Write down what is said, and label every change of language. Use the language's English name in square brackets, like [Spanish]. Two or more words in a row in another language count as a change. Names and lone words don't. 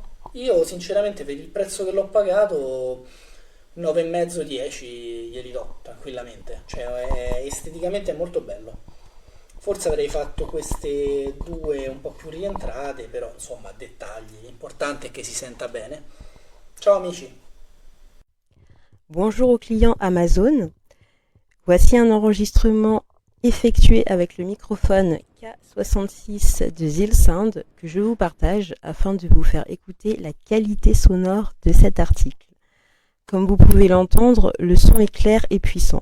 [Italian] Io sinceramente per il prezzo che l'ho pagato 9,5 10 glieli do tranquillamente, cioè esteticamente è molto bello. Forse avrei fatto queste due un po' più rientrate, però insomma dettagli, l'importante è che si senta bene. Ciao amici. [French] Bonjour aux clients Amazon. Voici un enregistrement effectué avec le microphone K66 de zealsound que je vous partage afin de vous faire écouter la qualité sonore de cet article. Comme vous pouvez l'entendre, le son est clair et puissant.